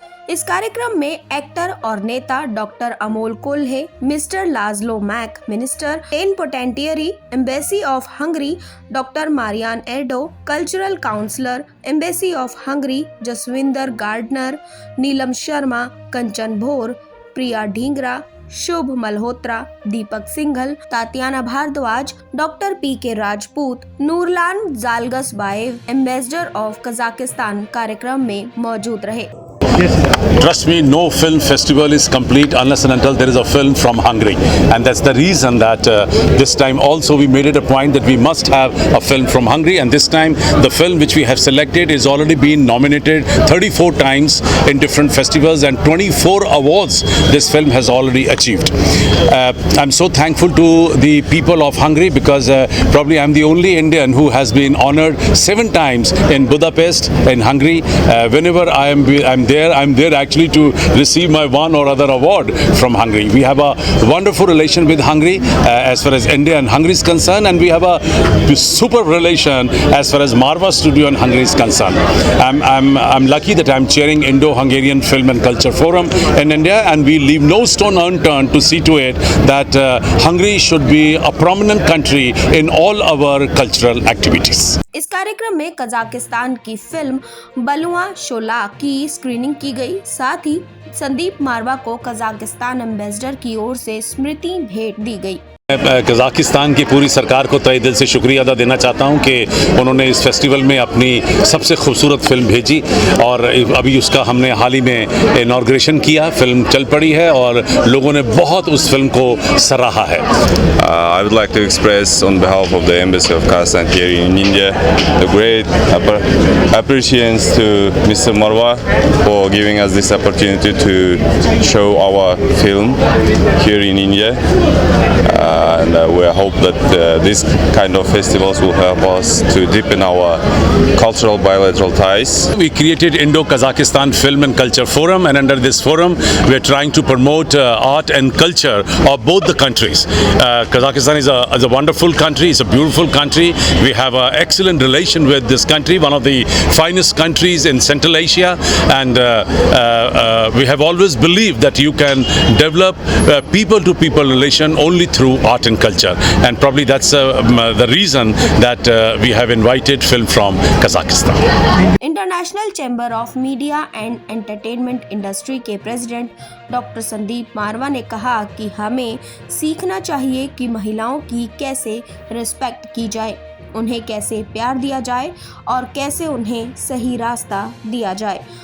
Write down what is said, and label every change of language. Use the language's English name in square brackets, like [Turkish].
[Hindi] इस कार्यक्रम में एक्टर और नेता doctor Amol Kolhe, mister लाजलो Mac, minister प्लेनिपोटेंटियरी, embassy of Hungary doctor Marianne एर्डो, cultural counsellor, embassy of Hungary Jaswinder gardener, Neelam Sharma, कंचन भोर, प्रिया ढींगरा, शुभ मल्होत्रा, दीपक Singhal, Tatiana Bhardwaj, doctor PK. Rajput, Nurlan जालगसबाएव, ambassador of Kazakhstan कार्यक्रम में मौजूद रहे। [English] Trust me, no film festival is complete unless and until there is a film from Hungary, and that's the reason that this time also we made it a point that we must have a film from Hungary. And this time the film which we have selected is already been nominated 34 times in different festivals, and 24 awards this film has already achieved. I'm so thankful to the people of Hungary because probably I'm the only Indian who has been honored 7 times in Budapest in Hungary. Whenever I'm there actually to receive my one or other award from Hungary. We have a wonderful relation with Hungary as far as India and Hungary is concerned, and we have a super relation as far as Marva Studio and Hungary is concerned. I'm lucky that I'm chairing Indo-Hungarian Film and Culture Forum in India, and we leave no stone unturned to see to it that Hungary should be a prominent country in all our cultural activities. [Hindi] इस कार्यक्रम में Kazakhstan की film बलुआ शोला की screening की गई। साथ ही संदीप मारवा को Kazakhstan ambassador की ओर से स्मृति भेंट दी गई। मैं कजाकिस्तान की पूरी सरकार को तहे दिल से शुक्रिया अदा देना चाहता हूं कि उन्होंने इस फेस्टिवल में अपनी सबसे खूबसूरत फिल्म भेजी, और अभी उसका हमने हाल ही में इनॉग्रेशन किया। फिल्म चल पड़ी है और लोगों ने बहुत उस फिल्म को सराहा है। [English] I would like to express on behalf of the Embassy of Kazakhstan here in India the great appreciation to Mr. Marwa for giving us this opportunity to show our film here in India. And we hope that these kind of festivals will help us to deepen our cultural bilateral ties. We created Indo-Kazakhstan Film and Culture Forum, and under this forum we are trying to promote art and culture of both the countries. Kazakhstan is a wonderful country, it's a beautiful country. We have an excellent relation with this country, one of the finest countries in Central Asia, and we have always believed that you can develop people-to-people relation only through art and culture, and probably that's the reason that we have invited film from Kazakhstan. [Hindi] International chamber of media and entertainment industry के president doctor Sandeep मारवा ने कहा कि हमें सीखना चाहिए कि महिलाओं की कैसे रिस्पेक्ट की जाए, उन्हें कैसे प्यार दिया जाए और कैसे उन्हें सही रास्ता दिया जाए।